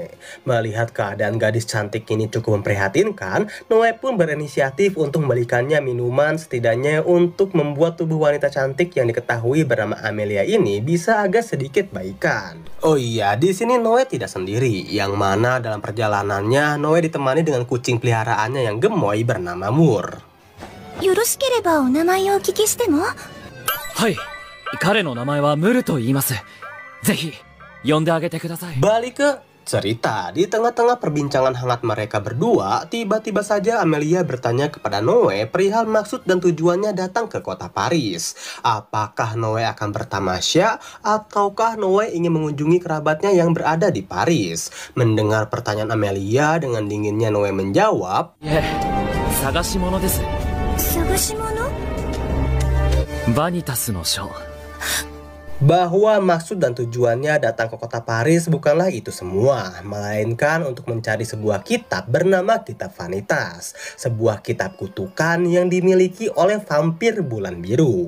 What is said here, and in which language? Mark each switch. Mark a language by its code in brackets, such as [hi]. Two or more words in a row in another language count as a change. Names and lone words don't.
[id] Melihat keadaan gadis cantik ini cukup memprihatinkan, Noe pun berinisiatif untuk membelikannya minuman setidaknya untuk membuat tubuh wanita cantik yang diketahui bernama Amelia ini bisa agak sedikit baikan. Oh iya, di sini Noe tidak sendiri, yang mana dalam perjalanannya Noe ditemani dengan kucing peliharaannya yang gemoy bernama Mur. [ja] よろしければお名前をお聞きしても？はい、彼の名前はムルと言います。ぜひ呼んであげてください。 [id] Balik ke Cerita, di tengah-tengah perbincangan hangat mereka berdua, tiba-tiba saja Amelia bertanya kepada Noe perihal maksud dan tujuannya datang ke kota Paris. Apakah Noe akan bertamasya ataukah Noe ingin mengunjungi kerabatnya yang berada di Paris? Mendengar pertanyaan Amelia, dengan dinginnya Noe menjawab, [ja] 探し物です. 探し物 Vanitas no Show. [id] bahwa maksud dan tujuannya datang ke kota Paris bukanlah itu semua, melainkan untuk mencari sebuah kitab bernama Kitab Vanitas, sebuah kitab kutukan yang dimiliki oleh vampir bulan biru.